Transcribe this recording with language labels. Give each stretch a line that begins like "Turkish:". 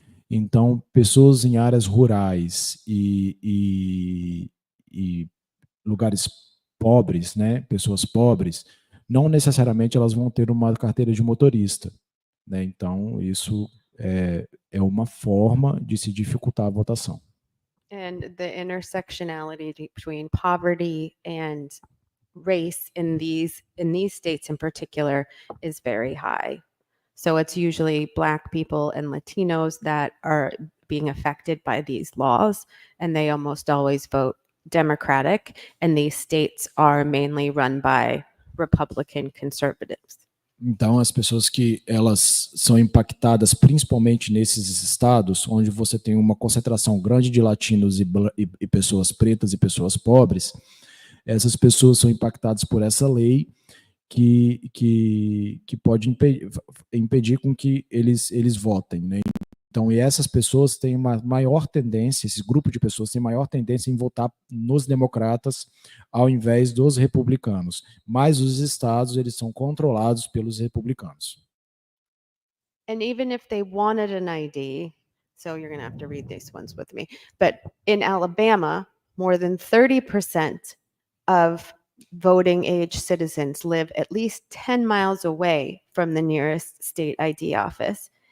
Portuguese: Então, pessoas em áreas rurais e lugares pobres, né, pessoas pobres, não necessariamente elas vão ter uma carteira de motorista, né? Então, isso é uma forma de se dificultar a votação.
English: And the intersectionality between poverty and race in these states in particular is very high. So it's usually Black people and Latinos that are being affected by these laws, and they almost always vote Democratic, and these states are mainly run by Republican conservatives.
Portuguese: Então, as pessoas que elas são impactadas principalmente nesses estados, onde você tem uma concentração grande de latinos e pessoas pretas e pessoas pobres, essas pessoas são impactadas por essa lei que pode impedir com que eles votem, né? Então, e essas pessoas têm uma maior tendência, esse grupo de pessoas tem maior tendência em votar nos democratas ao invés dos republicanos. Mas os estados, eles são controlados pelos republicanos.
English: And even if they wanted an ID, so you're going to have to read these ones with me, but in Alabama, more than 30% of voting age citizens live at least 10 miles away from the nearest state ID office.